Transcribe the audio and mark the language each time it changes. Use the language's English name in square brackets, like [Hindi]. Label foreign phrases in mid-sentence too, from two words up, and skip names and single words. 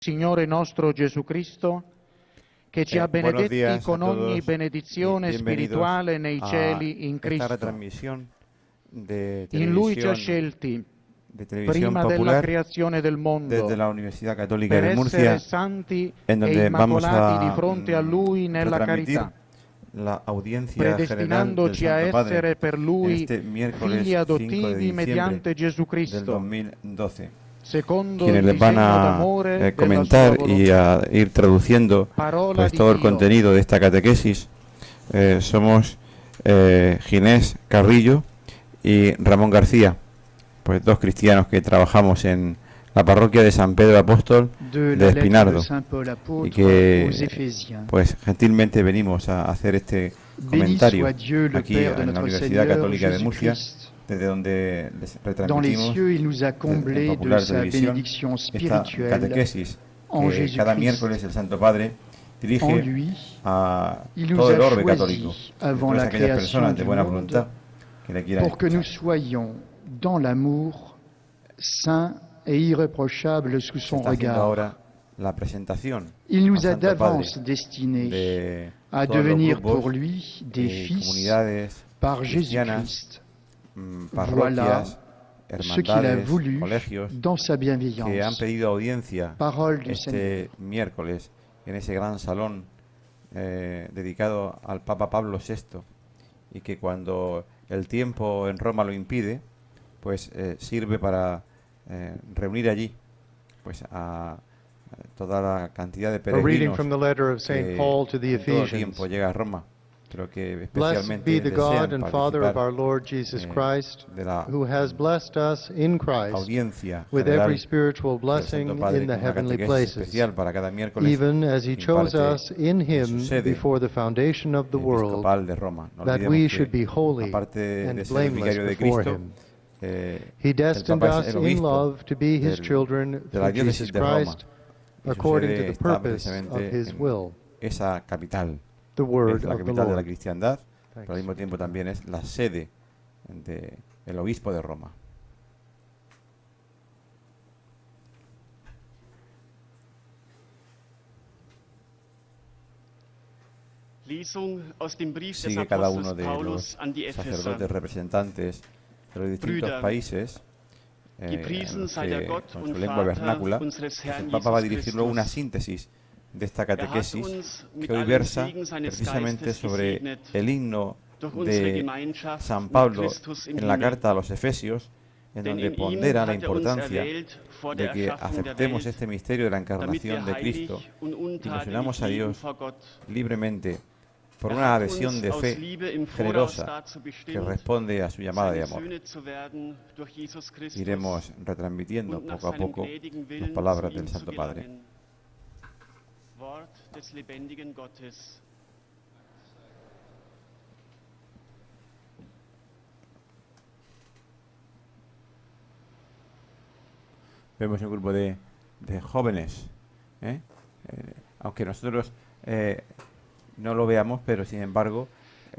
[Italian] Signore nostro Gesù Cristo, che ci ha benedetti con ogni benedizione spirituale nei cieli in Cristo. In Lui ci ha scelti prima della creazione del mondo [Spanish] desde la Universidad Católica [Italian] per [Spanish] de Murcia, [Italian] essere santi [Spanish] en [Italian] e [Spanish] donde vamos [Italian] immacolati [Spanish] a [Italian] di fronte a Lui nella [Spanish] retransmitir [Italian] carità, [Spanish] la audiencia general del [Italian] predestinandoci a [Spanish] Santo Padre [Italian] essere per [Spanish] en [Italian] Lui [Spanish] este miércoles [Italian] figli [Spanish] 5 de [Italian] adottivi [Spanish] diciembre [Italian] mediante Gesù [Spanish] del [Italian] Cristo, [Spanish] 2012. [Italian] secondo [Spanish] Quienes [Italian] il [Spanish] les van [Italian] disegno [Spanish] a [Italian] d'amore della [Spanish] comentar [Italian] sua [Spanish] y [Italian] volontà. [Spanish] a ir traduciendo [Italian] Parola [Spanish] pues [Italian] di [Spanish] todo el [Italian] Dio. [Spanish] contenido de esta catequesis somos Ginés Carrillo y Ramón García, pues dos cristianos que trabajamos en la parroquia de San Pedro Apóstol de Espinardo y que pues gentilmente venimos a hacer este comentario aquí en la Universidad Católica de Murcia, desde donde les retransmitimos en Popular Televisión esta catequesis que cada miércoles el Santo Padre dirige a todo el orbe católico, a todas aquellas personas de buena voluntad que le quieran [French] pour que nous [Spanish] escuchar. [French] soyons dans l'amour, saints et irréprochables sous [Spanish] Se [French] son [Spanish] está haciendo [French] regard. [Spanish] ahora la presentación [French] Il nous [Spanish] al [French] a [Spanish] Santo [French] d'avance [Spanish] Padre [French] destinés [Spanish] de [French] à [Spanish] todos los [French] devenir [Spanish] grupos [French] pour lui des [Spanish] y [French] fils [Spanish] comunidades [French] par [Spanish] cristianas, [French] Jésus-Christ. [Spanish] parroquias, [French] Ce qu'il a [Spanish] hermandades, [French] voulu [Spanish] colegios [French] dans sa [Spanish] que han [French] bienveillance. [Spanish] pedido audiencia [French] Parole du Seigneur. [Spanish] este miércoles en ese gran salón dedicado al Papa Pablo VI, y que cuando el tiempo en Roma lo impide, pues sirve para reunir allí pues a toda la cantidad de [English] A reading [Spanish] peregrinos [English] from the letter of [Spanish] que [English] St. Paul to the [Spanish] en todo [English] Ephesians. [Spanish] tiempo llega a Roma, pero que [English] Blessed [Spanish] especialmente [English] be the God [Spanish] desean [English] and Father of [Spanish] participar [English] our Lord Jesus Christ, [Spanish] de la [English] who has blessed us in Christ [Spanish] audiencia [English] with [Spanish] general [English] every spiritual [Spanish] del [English] blessing [Spanish] Santo Padre, [English] in the [Spanish] con una [English] heavenly [Spanish] catequesis [English] places, [Spanish] especial para cada miércoles, [English] even as he chose [Spanish] imparte [English] us in [Spanish] en su [English] him [Spanish] sede [English] before the foundation of the world, [Spanish] episcopal de Roma. No [English] that [Spanish] olvidemos [English] we [Spanish] que, [English] should be holy [Spanish] aparte de [English] and [Spanish] ser el [English] blameless [Spanish] vicario de [English] before [Spanish] Cristo, [English] him. [Spanish] el [English] He destined [Spanish] Papa es [English] us [Spanish] el [English] in [Spanish] obispo [English] love to be his [Spanish] del- [English] children [Spanish] de la [English] through [Spanish] diócesis [English] Jesus [Spanish] de Roma, [English] Christ, [Spanish] y su [English] according to [Spanish] sede [English] the [Spanish] está [English] purpose of [Spanish] precisamente [English] his [Spanish] en [English] will. [Spanish] esa capital. [English] The word [Spanish] Es la [English] of the [Spanish] capital de la [English] Lord. [Spanish] cristiandad, pero al [English] Thanks. [Spanish] mismo tiempo también es la sede del obispo de Roma. [German] Lesung aus dem Brief des [Spanish] Sigue cada uno [German] Apostels [Spanish] de [German] Paulus [Spanish] los [German] an die Epheser. [Spanish] sacerdotes representantes de los distintos [German] Brüder, [Spanish] países a [German] Gepriesen [Spanish] los [German] sei der [Spanish] que, [German] Gott [Spanish] con [German] und [Spanish] su lengua [German] Vater [Spanish] vernácula, [German] unseres [Spanish] pues [German] Herrn [Spanish] el Papa va a [German] Jesus [Spanish] dirigir luego una [German] Christus. [Spanish] síntesis de esta [German] Er hat [Spanish] catequesis [German] uns mit [Spanish] que hoy [German] allen [Spanish] versa [German] Segen seines [Spanish] precisamente [German] Geistes [Spanish] sobre [German] gesegnet [Spanish] el himno [German] durch unsere [Spanish] de [German] Gemeinschaft [Spanish] San [German] mit [Spanish] Pablo [German] Christus im [Spanish] en la [German] Himmel. [Spanish] carta a los Efesios, en [German] Denn [Spanish] donde [German] in ihm [Spanish] pondera la [German] hat uns [Spanish] importancia [German] erwählt vor [Spanish] de [German] der [Spanish] que [German] Erschaffung der [Spanish] aceptemos [German] Welt, [Spanish] este misterio de la [German] damit wir [Spanish] encarnación de [German] heilig [Spanish] Cristo [German] und [Spanish] y nos [German] untadelig [Spanish] unamos a [German] leben [Spanish] Dios [German] vor Gott. [Spanish] libremente por [German] Er [Spanish] una [German] hat [Spanish] adhesión [German] uns [Spanish] de [German] aus [Spanish] fe [German] Liebe im Voraus [Spanish] generosa [German] dazu [Spanish] que [German] bestimmt, [Spanish] responde a su llamada de [German] seine [Spanish] amor. [German] Söhne zu werden durch Jesus Christus [Spanish] Iremos retransmitiendo [German] und nach [Spanish] poco a [German] seinem [Spanish] poco [German] gnädigen [Spanish] las [German] Willen [Spanish] palabras [German] zu ihm [Spanish] del [German] zu [Spanish] Santo Padre. [German] gelangen. Wort des lebendigen Gottes. [Spanish] Vemos un grupo de jóvenes, aunque nosotros no lo veamos, pero sin embargo la